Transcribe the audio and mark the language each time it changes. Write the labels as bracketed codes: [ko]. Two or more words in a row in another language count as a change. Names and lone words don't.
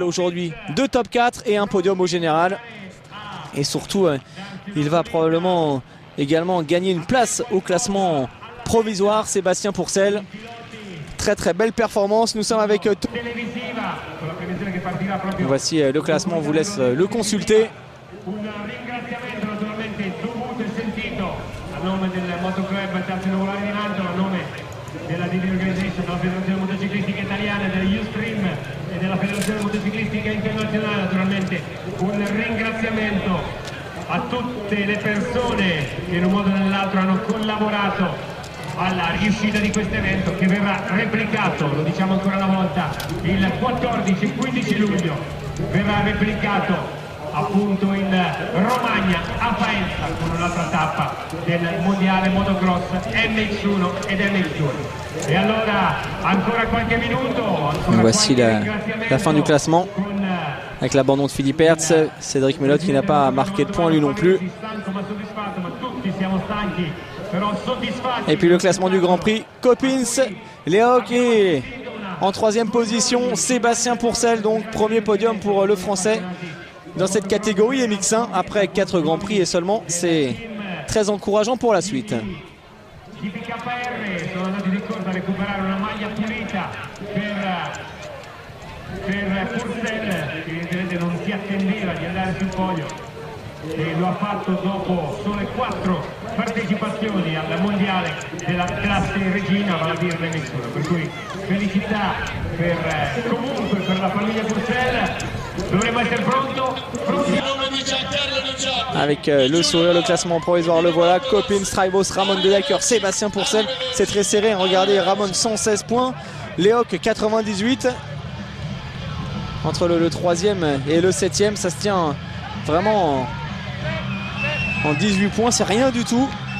[fr] Aujourd'hui 2 top 4 et un podium au général. Et surtout, il va probablement également gagner une place au classement provisoire, Sébastien Pourcel. Très très belle performance. Nous sommes avec... Voici le classement, on vous laisse le consulter. [it] Della Divina Organization, della Federazione Motociclistica Italiana, della Ustream e della Federazione Motociclistica Internazionale. Naturalmente un ringraziamento a tutte le persone che in un modo o nell'altro hanno collaborato alla riuscita di questo evento, che verrà replicato, lo diciamo ancora una volta, il 14 e 15 luglio verrà replicato appunto in Romagna a Faenza con un'altra tappa del mondiale motocross MX1 ed MX2. Et allora ancora qualche minuto, [fr] voici la fin du classement avec l'abandon de Philippe Hertz, Cédric Melotte qui n'a pas marqué de points lui non plus. Et puis le classement du Grand Prix, Coppins, Léo qui est en 3e position, Sébastien Pourcel, donc premier podium pour le Français dans cette catégorie MX1 après 4 Grands Prix et seulement, c'est très encourageant pour la suite. [it] Per Pourcel, che evidentemente non si attendeva di andare sul podio e lo ha fatto dopo sole 4 partecipazioni al mondiale della classe regina, vale a dire l'MX1, per cui felicità comunque per la famiglia Pourcel. Dovremmo essere pronti. [fr] Avec le sourire, le classement provisoire, le voilà, Coppins, Traibos, Ramon de Dacker, Sébastien Pourcel, c'est très serré, regardez, Ramon 116 points, Léoc 98. Entre le 3e et le 7e, ça se tient vraiment en 18 points, c'est rien du tout.